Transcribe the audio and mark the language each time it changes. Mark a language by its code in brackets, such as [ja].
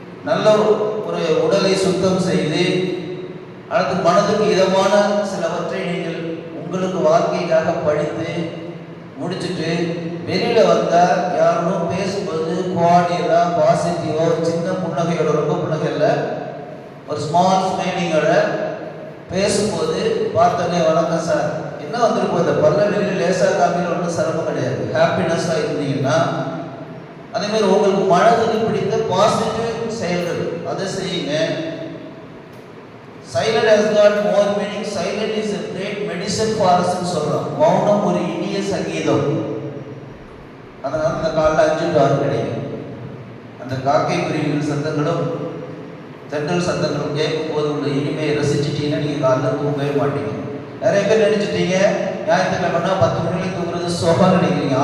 [ta] நல்ல ஒரு உடலை சுத்தம் செய்து அடுத்து மனதுக்கு இதமான சிலவற்றை நீங்கள் உங்களுக்கு வாழ்க்கைக்காக படித்து முடிச்சுட்டு வெளியில் வந்தால் யாரும் பேசும்போது குவாலிட்டியாக பாசிட்டிவாக சின்ன புன்னகையோட, ரொம்ப புன்னகை இல்லை, ஒரு ஸ்மால் ஸ்மைலிங்கோட பேசும்போது பார்த்தோன்னே வணக்கம் சார் என்ன வந்திருப்போம், இந்த பல்ல வெளியில் லேசாக காமியில் ஒன்றும் சிரமம் கிடையாது, ஹாப்பினஸ்ஸாக இருந்தீங்கன்னா அதேமாதிரி உங்களுக்கு மனதுக்கு பிடித்த பாசிட்டிவ் செயல்கள் அதை செய்யுங்க. [en] Silent has got more meaning. Silent is a great medicine for us [ta] ன்னு சொல்கிறோம். மௌனம் ஒரு இனிய சங்கீதம். அதனால் அந்த காலையில் 5 to 6 கிடைக்கும். அந்த காக்கை குருவிகள் சத்தங்களும் தென்றல் சத்தங்களும் கேட்கும்போது உள்ள இனிமையை ரசிச்சிட்டிங்கன்னா நீங்கள் காலையில் தூங்கவே மாட்டீங்க. நிறைய பேர் நினச்சிட்டீங்க ஞாயிற்றுக்கிழமைனா 10 மணிக்கு தூங்குறது சோகம் நினைக்கிறீங்க.